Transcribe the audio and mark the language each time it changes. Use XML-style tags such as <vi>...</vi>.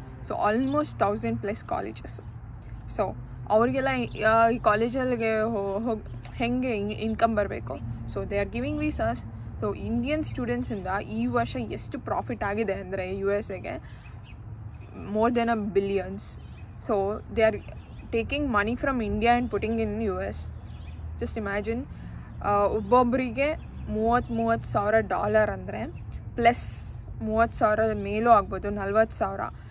<kn>So almost 1000+ colleges. So ಅವರಿಗೆಲ್ಲ ಈ ಕಾಲೇಜಲ್ಲಿಗೆ ಹೆಂಗೆ ಇನ್ಕಮ್ ಬರಬೇಕು?</kn> <en>So they are giving visas.</en> <kn>So Indian ಸ್ಟೂಡೆಂಟ್ಸಿಂದ ಈ ವರ್ಷ ಎಷ್ಟು ಪ್ರಾಫಿಟ್ ಆಗಿದೆ ಅಂದರೆ ಯು ಎಸ್ ಎಗೆ,</kn> <en>more than $1 billion. So they are taking money from India and putting in US. Just imagine,</en> <kn>ಒಬ್ಬೊಬ್ಬರಿಗೆ $30,000 ಅಂದರೆ ಪ್ಲಸ್ $30,000 ಮೇಲೂ ಆಗ್ಬೋದು, $40,000.</kn>